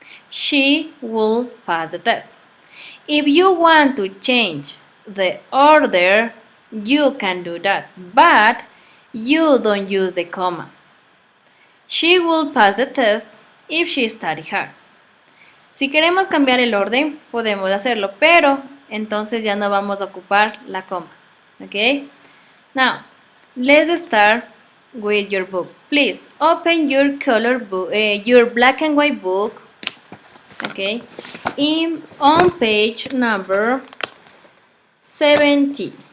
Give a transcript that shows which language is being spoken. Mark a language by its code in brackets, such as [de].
[en] She will pass the test. If you want to change the order, you can do that, but you don't use the comma. She will pass the test if she studies hard. [es] Si queremos cambiar el orden, podemos hacerlo, pero entonces ya no vamos a ocupar la coma. [en] Okay? Now, let's start with your book. Please open your color book, your black and white book. Okay, on page number 70.